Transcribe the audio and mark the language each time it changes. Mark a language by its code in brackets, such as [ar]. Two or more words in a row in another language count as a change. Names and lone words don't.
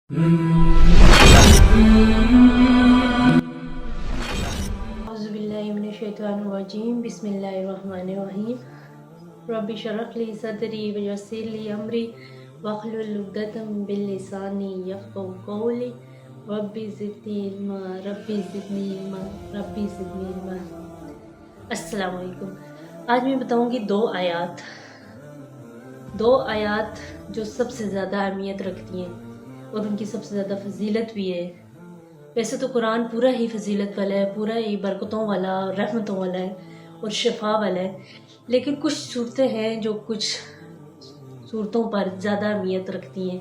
[ar] أعوذ بالله من الشيطان الرجيم بسم الله الرحمن الرحيم رب اشرح لي صدري ويسر لي أمري واحلل عقدة من لساني يفقهوا قولي رب زدني علما رب زدني علما. السلام عليكم. [hi] आज मैं बताऊंगी दो आयात जो सबसे ज़्यादा अहमियत रखती हैं और उनकी सबसे ज़्यादा फजीलत भी है। वैसे तो कुरान पूरा ही फजीलत वाला है, पूरा ही बरकतों वाला, रहमतों वाला है और शिफा वाला है, लेकिन कुछ सूरतें हैं जो कुछ सूरतों पर ज़्यादा अहमियत रखती हैं।